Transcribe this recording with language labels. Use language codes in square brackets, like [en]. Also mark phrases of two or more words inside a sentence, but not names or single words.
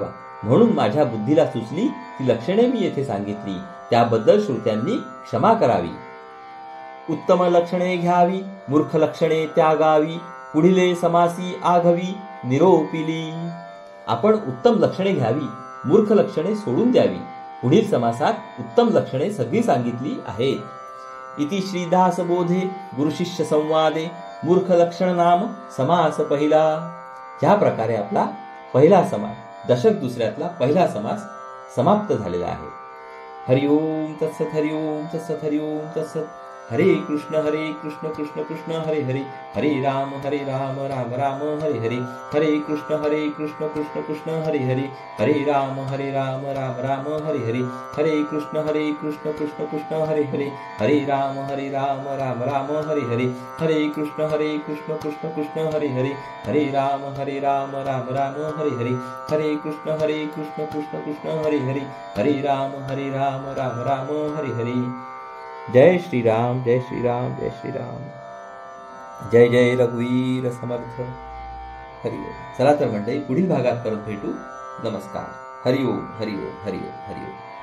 [mr] म्हणून माझ्या बुद्धीला सुचली ती लक्षणे मी येथे सांगितली, त्याबद्दल श्रोत्यांनी क्षमा करावी. उत्तम लक्षणे घ्यावी, मूर्ख लक्षणे त्यागावी, पुढिले समासी आघवी, निरोपिली. आपण उत्तम लक्षणे घ्यावी, मूर्ख लक्षणे सोडून द्यावी. पुढील समासात उत्तम लक्षणे सगळी सांगितली आहेत. [sa] इति श्रीदास बोधे गुरुशिष्य संवादे मूर्ख लक्षण नाम समास पहिला. [mr] ह्या प्रकारे आपला पहिला समास, दशक दुसऱ्यातला पहिला समास समाप्त झालेला आहे. [sa] हरिओम तत्सत, हरिओम तत्सत, हरिओम तत्सत. हरे कृष्ण कृष्ण कृष्ण हरे हरे, हरे राम राम राम हरे हरे, हरे कृष्ण कृष्ण कृष्ण हरे हरे, हरे राम राम राम हरे हरे, हरे कृष्ण कृष्ण कृष्ण हरे हरे, हरे राम राम राम हरे हरे, हरे कृष्ण कृष्ण कृष्ण हरे हरे, हरे राम राम राम हरे हरे, हरे कृष्ण कृष्ण हरे हरे, हरे राम राम राम हरे हरे. [mr] जय श्री राम, जय श्री राम, जय श्री राम. जय जय रघुवीर समर्थ. हरिओम. चला तर मंडळी, पुढील भागात परत भेटू. नमस्कार. हरिओम हरिओम हरिओम हरिओम.